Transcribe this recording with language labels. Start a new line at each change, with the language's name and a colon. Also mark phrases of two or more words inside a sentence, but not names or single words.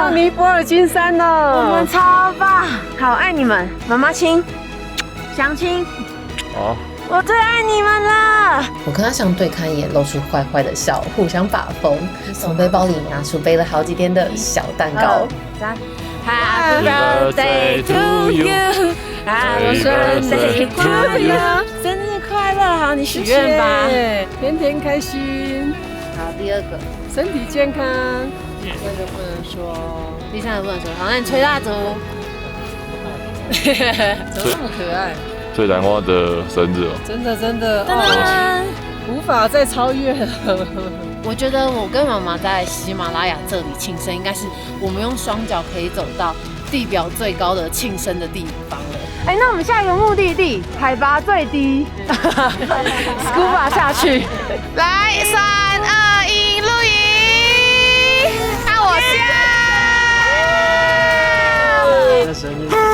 Chinese: 到尼泊爾金山了，我們超棒，好愛你們，媽媽親，鄉親。好。我最愛你們了！我跟阿翔对看一眼，露出壞壞的笑，互相把風。從背包裡拿出背了好幾天的小蛋糕。
English: Happy birthday to you, Happy birthday to you，
Chinese: 生日快樂！好，你許願吧，天天開心。好，第二個，身體健康。这個不能說，第三個不能說。好，那你吹蠟燭。怎麼那麼可愛？最難忘的生日哦，真的無法再超越了。我覺得我跟媽媽在喜馬拉雅這裡慶生，應該是我們用雙腳可以走到地表最高的慶生的地方了。哎，那我們下一個目的地，海拔最低，scuba 下去。來，3、2、1，錄影，看我笑。生日。